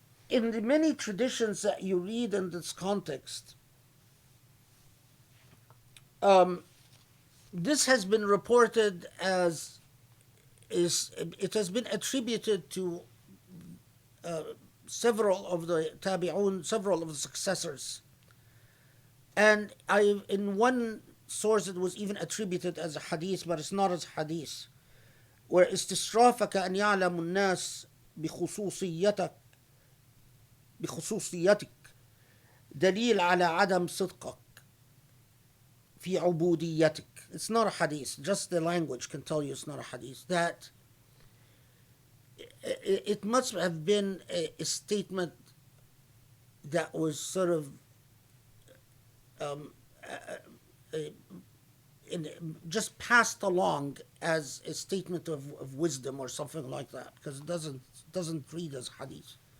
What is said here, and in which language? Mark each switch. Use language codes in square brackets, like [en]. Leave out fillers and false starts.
[en] In the many traditions that you read in this context, this has been reported as it has been attributed to several of the tabi'un, several of the successors. And in one source it was even attributed as a hadith, but it's not as hadith. [ar] Where استشرافك أن يعلم الناس بخصوصيتك دليل على عدم صدقك في عبوديتك. [en] It's not a hadith, just the language can tell you it's not a hadith. That it must have been a statement that was sort of just passed along as a statement of wisdom or something like that, because it doesn't read as hadith.